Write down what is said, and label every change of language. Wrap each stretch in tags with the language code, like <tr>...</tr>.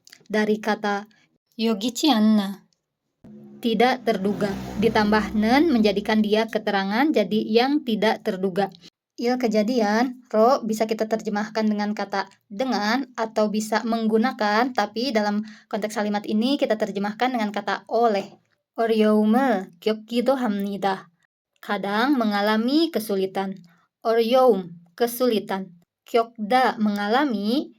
<id>Dari kata</id> <ko>여기치 않나,</ko> <id>tidak terduga, ditambah nen menjadikan dia keterangan jadi yang tidak terduga. Il kejadian, ro bisa kita terjemahkan dengan kata dengan atau bisa menggunakan, tapi dalam konteks kalimat ini kita terjemahkan dengan kata oleh.</id> <ko>어려움을 겪기도 합니다.</ko> <id>kadang mengalami kesulitan.</id> <ko>어려움,</ko> <id>kesulitan.</id> <ko>겪다,</ko> <id>mengalami.</id>